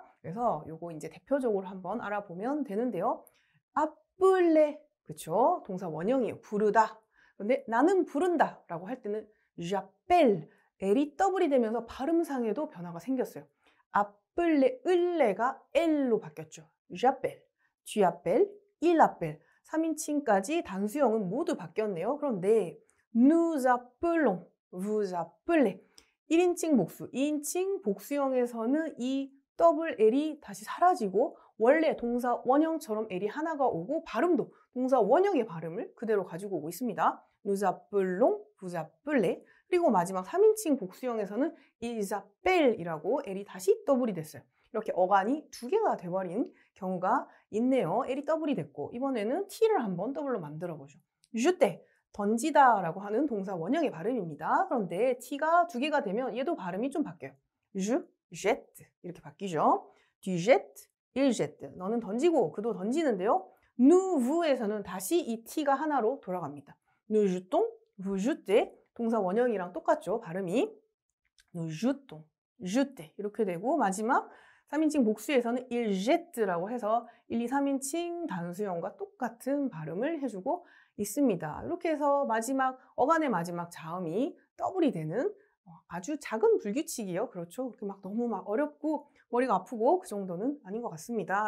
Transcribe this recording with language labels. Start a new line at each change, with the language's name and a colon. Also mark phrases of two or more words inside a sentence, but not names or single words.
Korean: 그래서 요거 이제 대표적으로 한번 알아보면 되는데요. appeler, 그쵸? 동사 원형이에요. 부르다. 근데 나는 부른다 라고 할 때는 j'appelle, l이 더블이 되면서 발음상에도 변화가 생겼어요. appeler, 을레가 l로 바뀌었죠.
French: j'appelle, tu appelles, il appelle.
Korean: 3인칭까지 단수형은 모두 바뀌었네요. 그런데
French: nous appelons, vous appelez
Korean: 1인칭 복수, 2인칭 복수형에서는 이 더블 L이 다시 사라지고 원래 동사 원형처럼 L이 하나가 오고 발음도 동사 원형의 발음을 그대로 가지고 오고 있습니다.
French: nous appelons, vous appelez
Korean: 그리고 마지막 3인칭 복수형에서는
French: ils appellent
Korean: 이라고 L이 다시 더블이 됐어요. 이렇게 어간이 두 개가 돼버린 경우가 있네요. L이 더블이 됐고 이번에는 T를 한번 더블로 만들어 보죠. jeter, 던지다 라고 하는 동사 원형의 발음입니다. 그런데 T가 두 개가 되면 얘도 발음이 좀 바뀌어요.
French: je, jette
Korean: 이렇게 바뀌죠.
French: tu jettes, il jette.
Korean: 너는 던지고 그도 던지는데요. nous, vous에서는 다시 이 T가 하나로 돌아갑니다.
French: nous jetons, vous jetez.
Korean: 동사 원형이랑 똑같죠. 발음이.
French: nous jetons, jeter
Korean: 이렇게 되고 마지막 3인칭 복수에서는
French: il jette
Korean: 라고 해서 1, 2, 3인칭 단수형과 똑같은 발음을 해주고 있습니다. 이렇게 해서 마지막 어간의 마지막 자음이 더블이 되는 아주 작은 불규칙이에요. 그렇죠? 그렇게 막 너무 막 어렵고 머리가 아프고 그 정도는 아닌 것 같습니다.